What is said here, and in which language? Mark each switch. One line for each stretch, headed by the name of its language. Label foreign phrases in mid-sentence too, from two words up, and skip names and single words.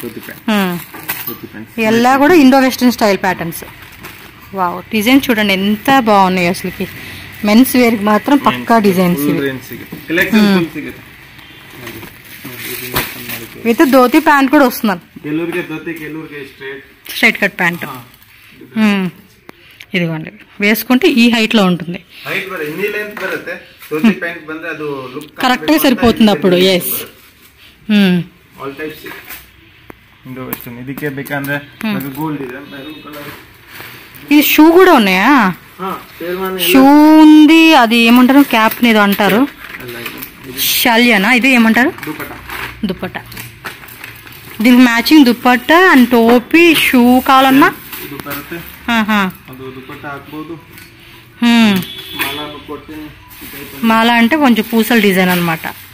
Telugu: ಎಲ್ಲ కూడా
English: Indo western style patterns wow design
Telugu: చూడండి ఎంత బాగున్నాయి అసలుకి
English: mens wear
Telugu: కి మాత్రం పక్కా
English: designs with dhoti pant
Telugu: కూడా వస్తున్నారు
English: straight cut pant
Telugu: ఇదిగోండి వేసుకుంటే ఈ హైట్ లో ఉంటుంది కరెక్ట్ గా సరిపోతుంది అప్పుడు ఎస్
Kannada: ಇದಕ್ಕೆ ಬೇಕಂದ್ರೆ ಗೋಲ್ಡ್ ಇದೆ
English: maroon colour
Telugu: ఇది షూ కూడా ఉన్నాయా షూ ఉంది అది ఏమంటారు క్యాప్ ఏదో అంటారు షాలియానా ఇది ఏమంటారు దుప్పట్ట దీనికి మ్యాచింగ్ దుప్పట్ట అండ్ టోపీ షూ కావాలన్నా మాల అంటే కొంచెం పూసల డిజైన్ అనమాట